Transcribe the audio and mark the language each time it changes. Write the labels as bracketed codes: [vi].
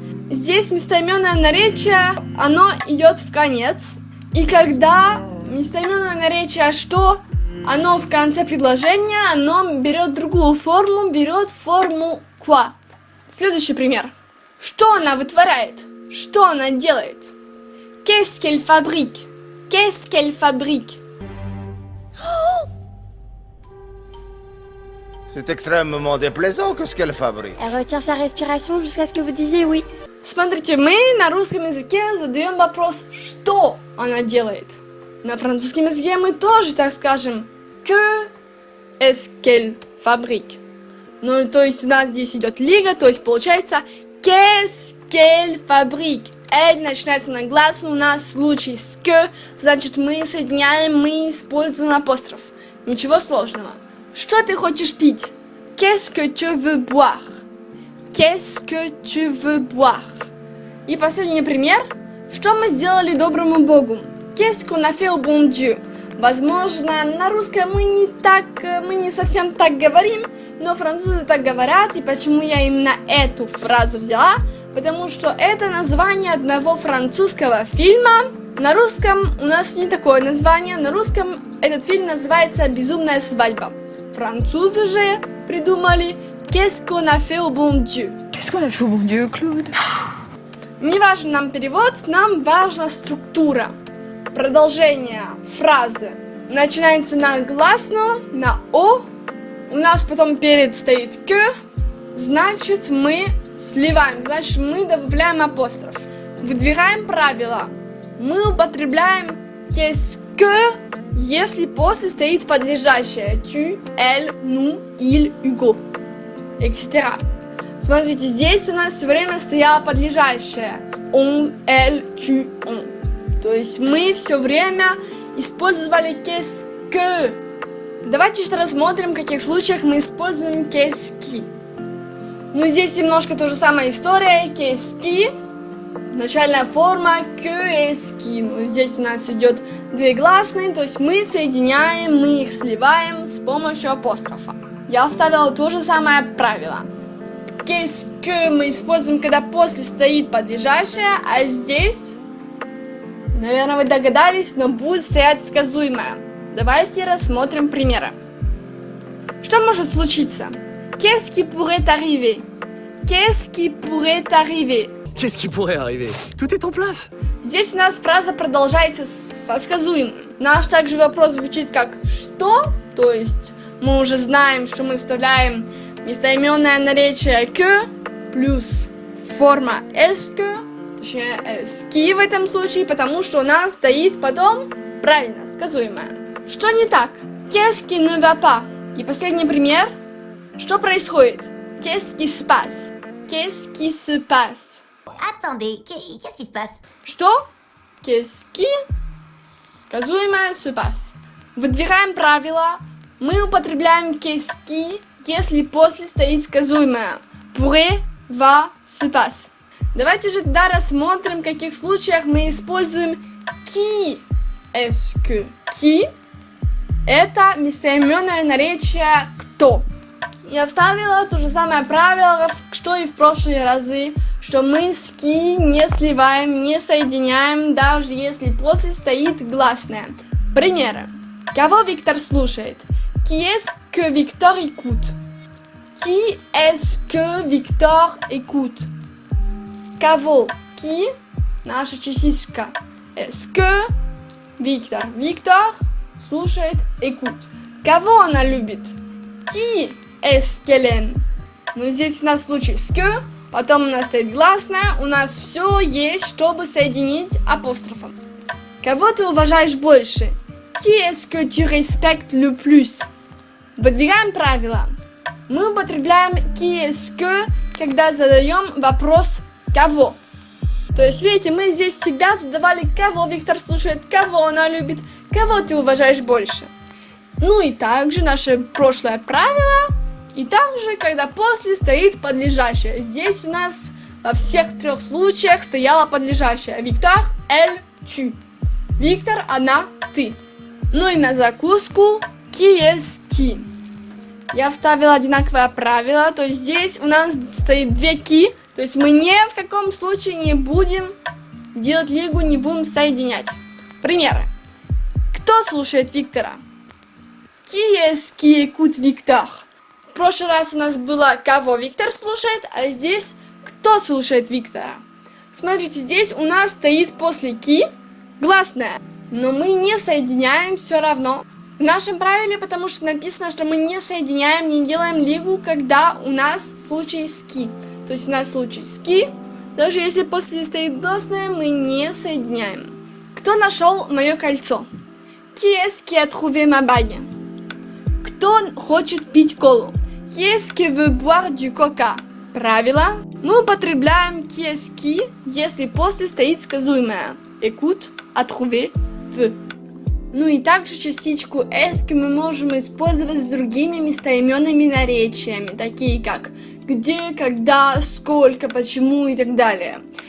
[ru] Здесь местоименное наречие, оно идет в конец. И когда местоименное наречие что? Оно в конце предложения, оно берет другую форму, берет форму quoi. Следующий пример. Что она вытворяет? Что она делает? [fr] Qu'est-ce qu'elle fabrique? Qu'est-ce qu'elle fabrique? C'est extrêmement déplaisant que ce qu'elle fabrique. Elle retient sa respiration jusqu'à ce que vous disiez oui. [ru] Смотрите, мы на русском языке задаем вопрос, что она делает. На французском языке мы тоже так скажем [fr] que est-ce qu'elle fabrique. [ru] Ну, то есть у нас здесь идет лига, то есть получается [fr] qu'est-ce qu'elle fabrique. [ru] L начинается на гласную, у нас случай с que, значит мы соединяем, мы используем апостроф. Ничего сложного. Что ты хочешь пить? [fr] Qu'est-ce que tu veux boire? Qu'est-ce que tu veux boire? [ru] И последний пример. Что мы сделали доброму Богу? [fr] Qu'est-ce qu'on a fait au bon Dieu? [ru] Возможно, на русском мы не совсем так говорим, но французы так говорят, и почему я именно эту фразу взяла? Потому что это название одного французского фильма. На русском у нас не такое название, на русском этот фильм называется «Безумная свадьба». Французы же придумали [fr] «Qu'est-ce qu'on a fait au bon Dieu?» Qu'est-ce qu'on a fait au bon Dieu, Claude? [ru] Не важен нам перевод, нам важна структура. Продолжение фразы начинается на гласную, на «о». У нас потом перед стоит «que», значит мы сливаем, значит мы добавляем апостроф. Выдвигаем правила. Мы употребляем «qu'est-ce que», если после стоит подлежащее «tu», «elle», «nous», «il», «hugo», etc. Смотрите, здесь у нас все время стояло подлежащее «on», «elle», «tu», «on». То есть мы все время использовали «qu'est-ce que». Давайте еще рассмотрим, в каких случаях мы используем «qu'est-ce qui». Ну, здесь немножко та же самая история. «Qu'est-ce qui», начальная форма «que est-ce qui». Ну, здесь у нас идет две гласные, то есть мы соединяем, мы их сливаем с помощью апострофа. Я вставила то же самое правило. «Qu'est-ce que» мы используем, когда после стоит подлежащее, а здесь, наверное, вы догадались, но будет стоять сказуемое. Давайте рассмотрим примеры. Что может случиться? [fr] Qu'est-ce qui pourrait arriver? Qu'est-ce qui pourrait arriver? Qu'est-ce qui pourrait arriver? Tout est en place. [ru] Здесь у нас фраза продолжается со сказуемым. Наш также вопрос звучит как «что?», то есть мы уже знаем, что мы вставляем местоименное наречие «que» плюс форма «est-ce que», точнее «est-ce qui» в этом случае, потому что у нас стоит потом, правильно, сказуемое. Что не так? [fr] Qu'est-ce qui ne va pas? [ru] И последний пример. Что происходит? [fr] Qu'est-ce qui se passe? Qu'est-ce qui se passe? Attendez, qu'est-ce qui se passe? Что? Qu'est-ce qui? [ru] Сказуемое se passe. Выдвигаем правила. Мы употребляем qu'est-ce qui, если после стоит сказуемое. [fr] Pourrait, va, se passe. [ru] Давайте же тогда рассмотрим, в каких случаях мы используем qui est-ce que. Qui – это местоименное наречие «кто». Я вставила то же самое правило, что и в прошлые разы, что мы с «qui» не сливаем, не соединяем, даже если после стоит гласное. Примеры. Кого Виктор слушает? [fr] Qui est-ce que Victor écoute? Qui est-ce que Victor écoute? [ru] Кого? Qui? Наша частичка. [fr] Est-ce que Виктор? [ru] Виктор слушает écoute. Кого она любит? [fr] Qui est-ce qu'elle aime? [ru] Ну, здесь у нас случай с que, потом у нас стоит гласная, у нас все есть, чтобы соединить апострофом. Кого ты уважаешь больше? [fr] Qui est-ce que tu respectes le plus? [ru] Выдвигаем правила. Мы употребляем qui est-ce que, когда задаем вопрос кого. То есть, видите, мы здесь всегда задавали, кого Виктор слушает, кого она любит, кого ты уважаешь больше. Ну и также наше прошлое правило, и также, когда после стоит подлежащее. Здесь у нас во всех трех случаях стояло подлежащее. [fr] Виктор, elle, tu. [ru] Виктор, она, ты. Ну и на закуску qui est qui. Я вставила одинаковое правило, то есть здесь у нас стоит две qui, то есть мы ни в каком случае не будем делать лигу, не будем соединять. Примеры. Кто слушает Виктора? [fr] Qui est-ce qui écoute Victor? [ru] В прошлый раз у нас было кого Виктор слушает, а здесь кто слушает Виктора. Смотрите, здесь у нас стоит после qui гласная, но мы не соединяем все равно. В нашем правиле, потому что написано, что мы не соединяем, не делаем лигу, когда у нас случай с qui. То есть у нас случай с qui, даже если после стоит гласная, мы не соединяем. Кто нашел мое кольцо? [fr] Qui est-ce qui a trouvé ma bague? [ru] Кто хочет пить колу? [fr] Qui est-ce qui veut boire du coca? [ru] Правило. Мы употребляем qui est-ce qui, если после стоит сказуемое. [fr] Écoute, a trouvé, veut. [ru] Ну и также частичку est-ce мы можем использовать с другими местоименными наречиями, такие как где, когда, сколько, почему и так далее.